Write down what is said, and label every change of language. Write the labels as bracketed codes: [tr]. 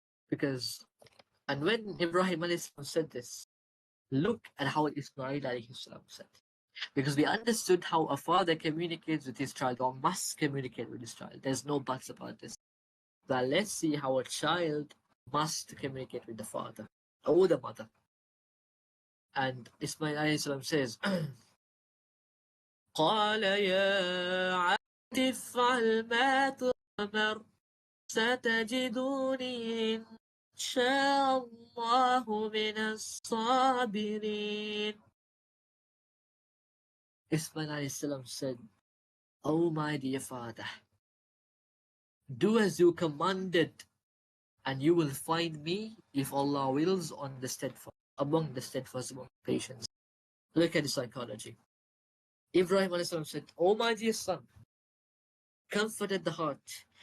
[en] Because and when Ibrahim alayhi salam said this, look at how Ismail alayhi salam said. Because we understood how a father communicates with his child or must communicate with his child. There's no buts about this. But let's see how a child must communicate with the father or the mother. And Ismail alayhi salam says, [ar] قال يا عبد افعل ما تؤمر ستجدني إن شاء الله من الصابرين. [en] Ismail alayhi salam said, "O my dear father, do as you commanded, and you will find me, if Allah wills, on the steadfast, among the steadfast, among the patients." Look at the psychology. Ibrahim alayhi salam said, "O my dear son, comforted the heart."